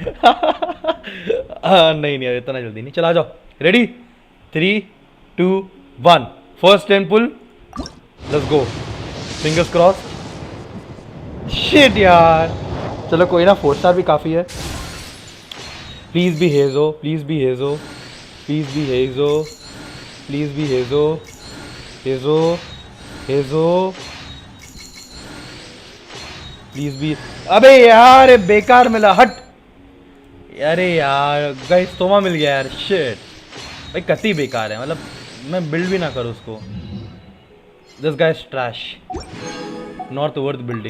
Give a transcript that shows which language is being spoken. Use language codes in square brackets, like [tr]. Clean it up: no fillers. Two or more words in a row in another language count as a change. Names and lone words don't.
[hi] नहीं नहीं इतना जल्दी नहीं, चला आ जाओ। [en] ready 3 2 1 first 10 pull, let's go, fingers cross. [hi] शिट यार, चलो कोई ना, 4 स्टार भी काफ़ी है। [en] please be हेजो, please be हेजो, please be हेजो, please be हेजो, हेजो हेजो, please be. [hi] अबे यार बेकार मिला, हट। अरे यार गाइस तोमा मिल गया यार, शिट भाई कति बेकार है, मतलब मैं बिल्ड भी ना करूँ उसको। [en] this guys trash, not worth building.